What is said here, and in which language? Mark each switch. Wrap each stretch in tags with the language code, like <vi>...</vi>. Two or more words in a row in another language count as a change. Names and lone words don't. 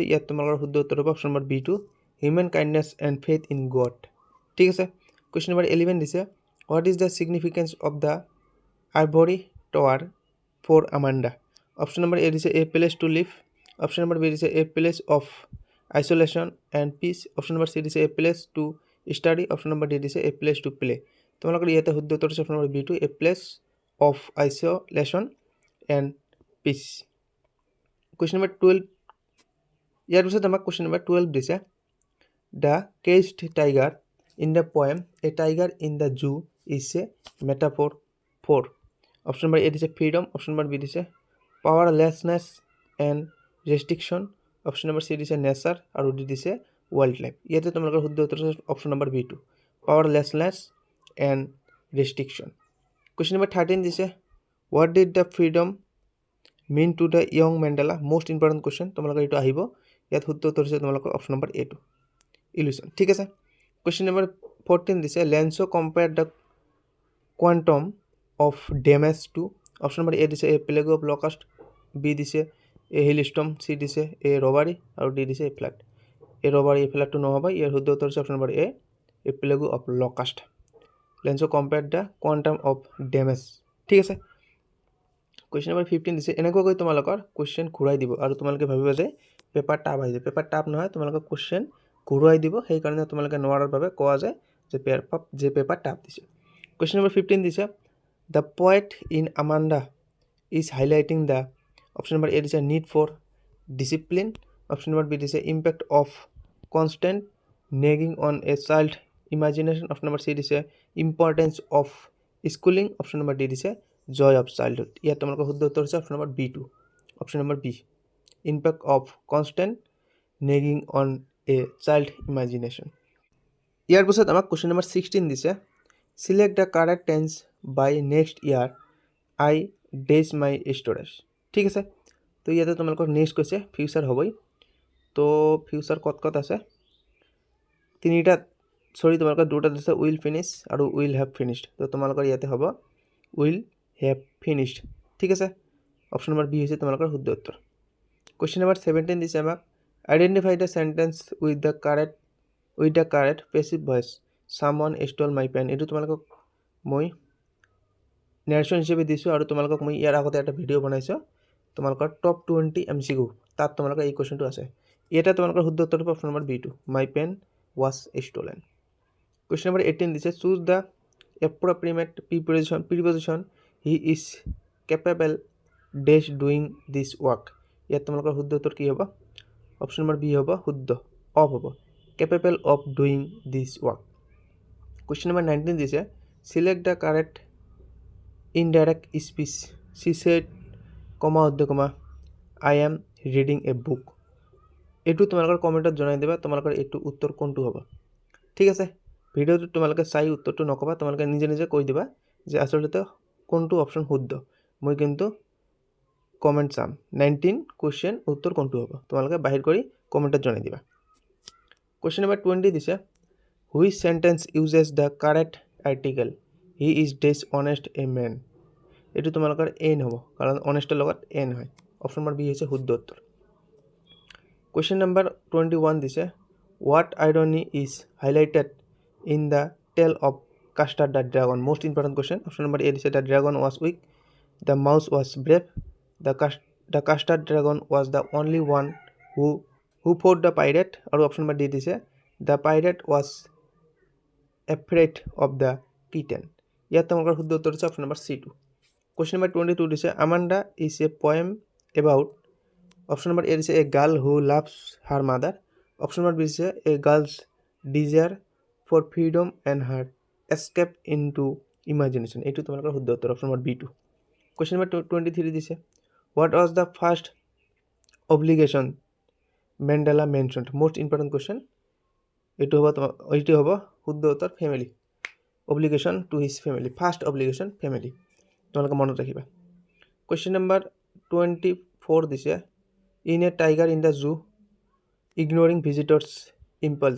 <as>ইয়াত তোমালোকৰ শুদ্ধ উত্তৰ হ'ব</as> <en>option number B2, human kindness and faith in God.</en> <as>ঠিক আছে,</as> <en>question number 11 দিছে, what is the significance of the ivory tower for Amanda? option number A দিছে a place to live, option number B দিছে a place of isolation and peace. Option number C দিছে a place to study. Option number D দিছে a place to play.</en> <as>তোমালোকৰ ইয়াতে শুদ্ধ উত্তৰ আছে</as> <en>option number B two a place of isolation and peace. Question number 12</en> <as>ইয়াৰ পিছত আমাক</as> <en>question number 12 দিছে the caged tiger in the poem a tiger in the zoo is a metaphor for. Option number A দিছে freedom. Option number B দিছে powerlessness and restriction. Option number C দিছে nature আৰু D দিছে wildlife.</en> <as>ইয়াতে তোমালোকৰ শুদ্ধ উত্তৰ আছে</as> <en>option number B two powerlessness and restriction. Question number 13 দিছে what did the freedom mean to the young Mandela? Most important question</en> <as>তোমালোকৰ এইটো আহিব ইয়াত শুদ্ধ উত্তৰ আছে তোমালোকৰ</as> <en>option number A two illusion.</en> <as>ঠিক আছে</as> <en>question number 14 দিছে Lenzo compared the quantum of damage to. Option number A দিছে a plague of locust. B দিছে a hailstorm. C দিছে a robbery আৰু D দিছে a flood. a robbery a flood to</en> <as>নহব ইয়াৰ শুদ্ধ উত্তৰ আছে</as> <en>option number a plague of locust. Lenzo compared the quantum of damage.</en> <as>ঠিক আছে</as> <en>question number 15</en> <as>দিছে এনেকুৱাকৈ তোমালোকৰ question ঘূৰাই দিব আৰু তোমালোকে ভাবিবা যে</as> <en>paper tough</en> <as>আহিছে</as> <en>paper tough</en> <as>নহয় তোমালোকৰ question ঘূৰাই দিব সেই কাৰণে তোমালোকে নোৱাৰাৰ বাবে কোৱা যায় যে</as> <en>paper tough</en> <as>দিছে.</as> <en>question number 15 দিছে the poet in Amanda is highlighting the. Option number A দিছে need for discipline. Option number B দিছে impact of constant nagging on a child imagination. Option number C দিছে importance of schooling. Option number D দিছে joy of childhood.</en> <as>ইয়াত তোমালোকৰ শুদ্ধ উত্তৰ হৈছে</as> <en>option number B two option number B impact of constant nagging on a child imagination.</en> <as>ইয়াৰ পিছত আমাক</as> <en>question number 16 দিছে select the correct tense by next year I dash my storage.</en> <as>ঠিক আছে তো ইয়াতে তোমালোকৰ নেক্সট কৈছে ফিউচাৰ হ'বই তো ফিউচাৰ কত আছে তিনিটা তোমালোকৰ দুটা দিছে</as> <en>will finish</en> <as>আৰু</as> <en>will have finished</en> <as>তো তোমালোকৰ ইয়াতে হ'ব</as> <en>will have finished.</en> <as>ঠিক আছে</as> <en>option number B</en> <as>হৈছে তোমালোকৰ শুদ্ধ উত্তৰ.</as> <en>question number 17</en> <as>দিছে আমাক</as> <en>identify the sentence with the correct passive voice someone stole my pen.</en> <as>এইটো তোমালোকক মই নেৰেশ্যন হিচাপে দিছোঁ আৰু তোমালোকক মই ইয়াৰ আগতে এটা ভিডিঅ' বনাইছোঁ তোমালোকৰ টপ 20 MCQ তাত তোমালোকৰ এই কুৱেশ্যনটো আছে এটা তোমালোকৰ শুদ্ধ উত্তৰটো</as> <en>option number B two my pen was stolen. question number 18 দিছে choose the appropriate preposition he is capable dash doing this work.</en> <as>ইয়াত তোমালোকৰ শুদ্ধ উত্তৰ কি হ'ব</as> <en>option number B</en> <as>হ'ব শুদ্ধ অফ হ'ব</as> <en>capable of doing this work. question number 19 দিছে select the correct indirect speech she said comma I am reading a book.</en> <as>এইটো তোমালোকৰ কমেণ্টত জনাই দিবা তোমালোকৰ এইটো উত্তৰ কোনটো হ'ব. ঠিক আছে ভিডিঅ'টো তোমালোকে চাই উত্তৰটো নকবা তোমালোকে নিজে নিজে কৈ দিবা যে আচলতে কোনটো অপশ্যন শুদ্ধ মই কিন্তু কমেণ্ট চাম 19 কুৱেশ্যন উত্তৰ কোনটো হ'ব তোমালোকে বাহিৰ কৰি কমেণ্টত জনাই দিবা.</as> <en>question number 20 দিছে which sentence uses the correct article he is dishonest a man.</en> <as>এইটো তোমালোকৰ এন হ'ব কাৰণ অনেষ্টৰ লগত এন হয়</as> <en>option number B</en> <as>হৈছে শুদ্ধ উত্তৰ.</as> <en>question number 21 দিছে what irony is highlighted in the tale of Custard the dragon. Most important question. Option number A দিছে the dragon was weak, the mouse was brave, the custard dragon was the only one who fought the pirate. আৰু option number D দিছে the pirate was afraid of the kitten.</en> <as>ইয়াত তোমালোকৰ শুদ্ধ উত্তৰ হৈছে</as> <en>option number C2. question number 22 দিছে Amanda is a poem about. option number A দিছে a girl who loves her mother. option number B দিছে a girl's desire for freedom and her escape into imagination.</en> <as>এইটো তোমালোকৰ শুদ্ধ উত্তৰ</as> <en>option number B2. question number 23 দিছে what was the first obligation Mandela mentioned. most important question.</en> <as>এইটো হ'ব শুদ্ধ উত্তৰ</as> <en>family obligation to his family. first obligation family</en> <as>তোমালোকে মনত ৰাখিবা.</as> <en>question number 24 দিছে in a tiger in the zoo ignoring visitors impulse.</en>